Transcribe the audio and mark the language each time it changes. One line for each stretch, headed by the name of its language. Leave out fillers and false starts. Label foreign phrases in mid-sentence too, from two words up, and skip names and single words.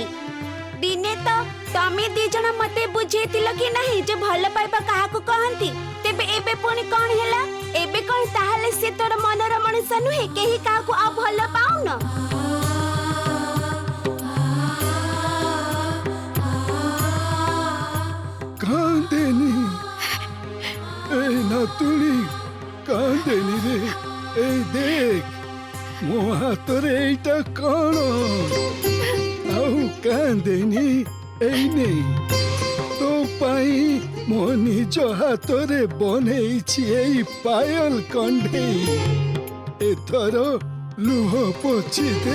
Odia: ଦିନେ ତ ତମେ ଦି ଜଣ ମତେ ବୁଝେଇଥିଲ କି ନାହିଁ ଯେ ଭଲ ପାଇବା କାହାକୁ କହନ୍ତି। ତେବେ ଏବେ ପୁଣି କଣ ହେଲା? ଏବେ କଣ ତାହେଲେ ସେ ତୋର ମନର ମଣିଷ ନୁହେଁ? କେହି କାହାକୁ ଆଉ ଭଲ ପାଉନ? କାନ୍ଦେନି ଏଇ ନାତୁଣି, କାନ୍ଦେନି ରେ। ଏଇ ଦେଖ ମୋ ହାତରେ ଏଇଟା କଣ? ଆଉ କାନ୍ଦେନି। ଏଇ ନେ ତୋ ପାଇଁ ମୋ ନିଜ ହାତରେ ବନେଇଛି ଏଇ ପାୟଲ କଣ୍ଢେଇ। ଏଥର ଲୁହ ପୋଛି ଦେ।